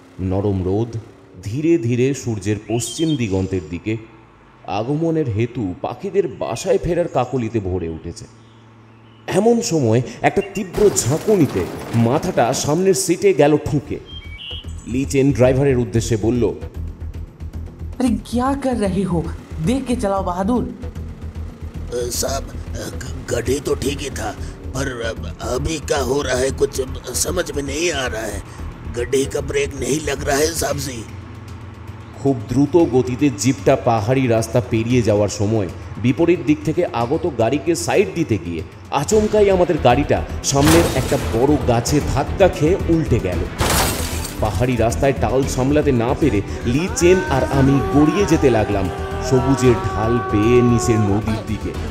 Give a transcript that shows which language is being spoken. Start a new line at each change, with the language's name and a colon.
Bangla: নরম রোদ ধীরে ধীরে সূর্যের পশ্চিম দিগন্তের দিকে আগমনের হেতু পাখিদের বাসায় ফেরার কাকলিতে ভরে উঠেছে। এমন সময় একটা তীব্র ঝাঁকুনিতে মাথাটা সামনের সিটে গেল ঠুকে। লিচেন ড্রাইভারের উদ্দেশ্যে বলল,
Hindi: अरे क्या कर रहे हो, देख के चलाओ बहादुर। साहब, गड्ढे तो ठीक ही था, पर अभी क्या हो रहा है कुछ समझ में नहीं आ रहा है। गड्ढे का ब्रेक नहीं लग रहा है साहब जी।
Bangla: খুব দ্রুত গতিতে জিপটা পাহাড়ি রাস্তা পেরিয়ে যাওয়ার সময় বিপরীত দিক থেকে আগত গাড়িকে সাইড দিতে গিয়ে আচমকাই আমাদের গাড়িটা সামনের একটা বড় গাছে ধাক্কা খেয়ে উল্টে গেল। পাহাড়ি রাস্তায় টাল সামলাতে না পেরে লিচেন আর আমি গড়িয়ে যেতে লাগলাম সবুজের ঢাল বেয়ে নিচের নদীর দিকে।